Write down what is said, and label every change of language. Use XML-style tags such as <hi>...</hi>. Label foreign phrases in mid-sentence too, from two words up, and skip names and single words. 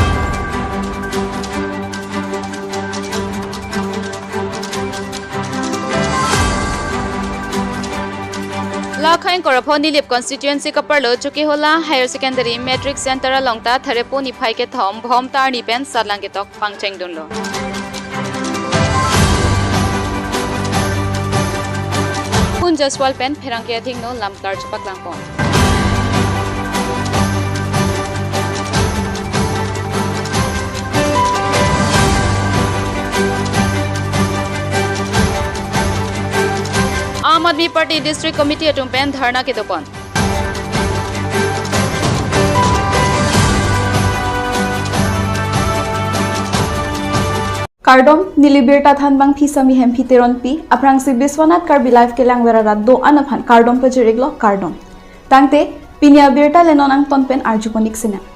<mjw>Lakhain Koraponi Lip constituency kaparlo chuki hola</mjw> <en>higher secondary metric center</en> <mjw>alongta tharepo ni phai ke thom bhom tar ni pen sadlang ke tok pangcheng donlo. Pun jaswal pen pherang ke thing no lamtar chupak lang pon. आम आदमी पार्टी</mjw> <en>district committee</en> <mjw>अटुम पेन धरना के दोपन Kardom nili Abirta than bang phisami hem phiteron pi aprang si Biswanath Karbi live ke langwera ra do anaphan Kardom pe jiriglo Kardom tangte Pini Abirta lenonang tonpen arjuponik sina</mjw>